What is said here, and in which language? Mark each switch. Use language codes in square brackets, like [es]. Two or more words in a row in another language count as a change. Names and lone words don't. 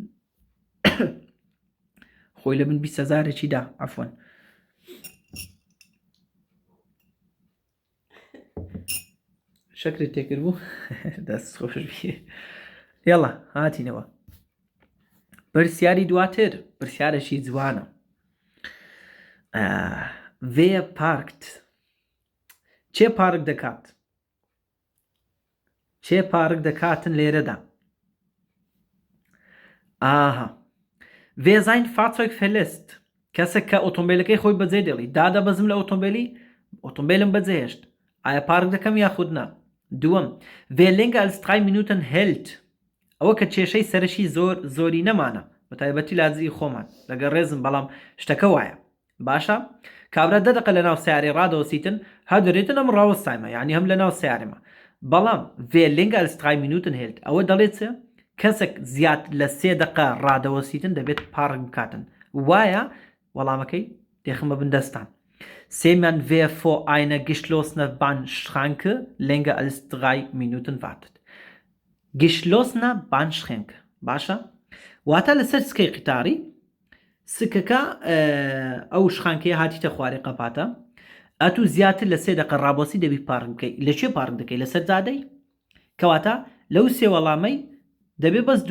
[ckb] خۆی لە من 20,000 دا عەفوەن شەکرت تێکرد بوو دەست خۆش بێ یەڵا هاتینەوە پرسیاری دواتر پرسیارەشی جوانە [de] wer parkt [ckb] چێ پارک دەکات چێ پارک دەکاتن لێرەدا ئاها [de] wer sein Fahrzeug verlässt [ckb] کەسێک کە ئۆتۆمبیلەکەی خۆی بەجێ دێڵی دادەبەزم لە ئۆتۆمبیلم بەجێهێشت ئایا پارک دەکەم یاخود نا دووەم [de] wer länger als 3 Minuten hält [ckb] ئەوە کە کێشەی سەرشی زۆری نەمانە بە تایبەتی لازی خۆمان لەگەڵ ڕێزم بەڵام شتەکە وایە باشە کابرا 10 دقە لە ناو سیارەی ڕادەوەسیتن ها دەرێتن ئەم ڕاوەستایمە یعنی هەم لە ناو سیارێمە بەڵام [de] wer länger als 3 Minuten hält [ckb] ئەوە دەڵێت کەسێک زیات لە 3 دقە ڕادەوەسیتن دەبێت پارک بکاتن وایە وەڵامەکەی دێخمە بندەستان سێمیان [de] wer vor einer geschlossenen Bahnschranke länger als 3 Minuten wartet geschlossene Bahnschranke [ckb] باشە واتە لەسەر سکەی قیتاری سکەکە ئەو شخانکەیە هاتیتە خوارێ قەپاتە ئەتوو زیاتر لە 3 دقە ڕابۆسی دەبی پارک بکەی لەکوێ پارک دەکەی لەسەر جادەی کەواتە لەو سێ وەڵامەی دەبێ بەس دوو